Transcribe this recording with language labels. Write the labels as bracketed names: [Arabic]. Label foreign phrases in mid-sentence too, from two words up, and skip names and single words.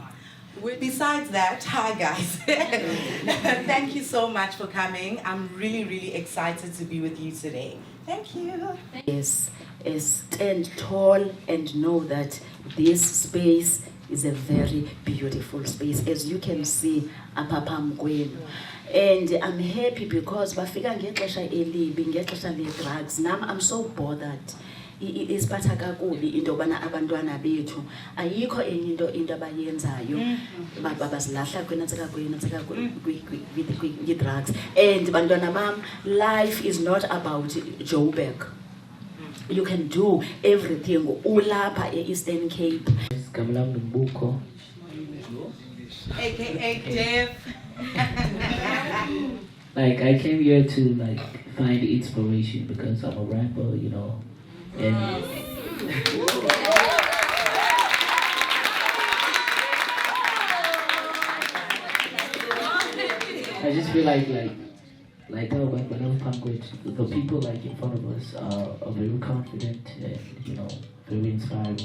[English] Besides that, hi guys. Thank you so much for coming. I'm really, really excited to be with you today. Thank you. Yes, stand tall and know that this space is a very beautiful space, as you can see [Xhosa] apha kwenu. [English] And I'm happy because [Xhosa] bafika ngexesha elibi, ngexesha le-drugs. [English] Now I'm so bothered. [Xhosa] Isiphatha kakubi into yobana abantwana bethu ayikho enye into abayenzayo basilahla kwi-drugs. And bantwana bam, [English] life is not about Joburg. You can do everything [Xhosa] ulapha e-Eastern Cape. [English] AKA Dev. Like, I came here to find inspiration because I'm a rapper, you know, and I just feel like oh, but the people in front of us are very confident and, you know, very inspiring.